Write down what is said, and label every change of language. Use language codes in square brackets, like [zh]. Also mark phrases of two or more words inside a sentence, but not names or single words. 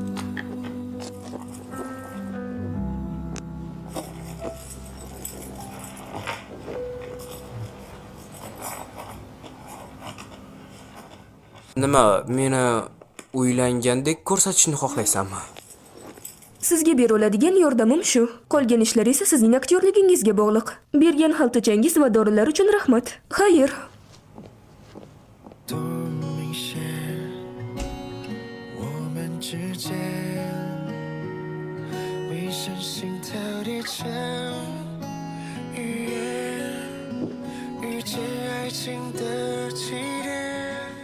[uz] Nima, meni uylangandek ko'rsatishni xohlaysanmi? Sizga bera oladigan yordamim shu. Qolgan ishlar esa sizning aktyorligingizga bog'liq. Bergan xaltachangiz va dorilar uchun rahmat. Xayr. [zh] 多明显，我们之间为身心跳叠成语言，遇见爱情的起点，